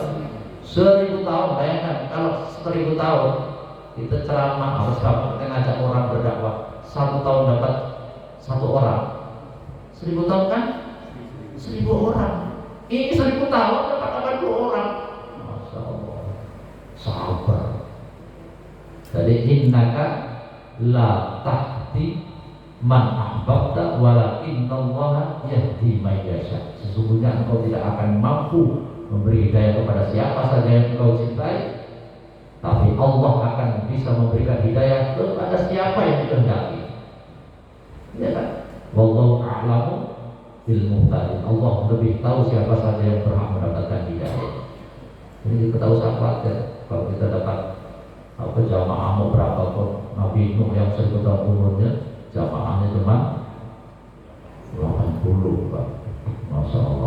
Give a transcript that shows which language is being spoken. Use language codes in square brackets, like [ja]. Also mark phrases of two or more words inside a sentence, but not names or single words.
[id] 1000 tahun, bayangkan kalau 1000 tahun kita ceramah harus dapat ngajak orang berdakwah 1 tahun dapat 1 orang. 1000 tahun kan 1000 orang. Ini 1000 tahun dapat 80 orang. [ar] ما شاء الله. [id] Sabar. [ar] Jadi إنك لا تهدي من أحببت ولكن الله يهدي من يشاء. [id] Sesungguhnya engkau tidak akan mampu memberi hidayah kepada siapa saja yang engkau cintai, tapi Allah akan bisa memberikan hidayah kepada siapa yang dikehendaki. Ya kan? [ar] والله أعلم بالمهتدين. [id] Allah lebih tahu siapa saja yang berhak mendapatkan hidayah. Ini kita usah khawatir kalau kita dapat jamaah mau berapa pun. Nabi Nuh yang 1000 tahun umurnya jamaahnya cuma 80 Pak. [ar] ما شاء الله.